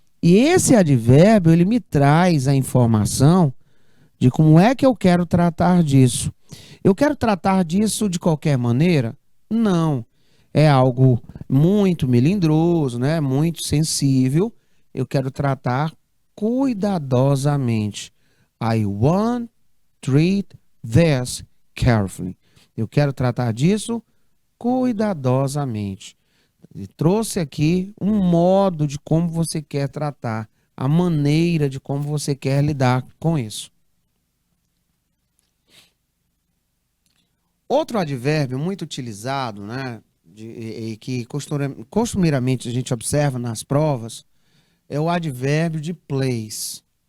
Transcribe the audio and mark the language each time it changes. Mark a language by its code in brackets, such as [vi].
[pt] E esse advérbio, ele me traz a informação de como é que eu quero tratar disso. Eu quero tratar disso de qualquer maneira? Não. É algo muito melindroso, né? Muito sensível. Eu quero tratar cuidadosamente. [en] I want to treat this carefully. [pt] Eu quero tratar disso cuidadosamente. Ele trouxe aqui um modo de como você quer tratar, a maneira de como você quer lidar com isso. Outro advérbio muito utilizado, né, e que costumeiramente a gente observa nas provas, é o advérbio de place.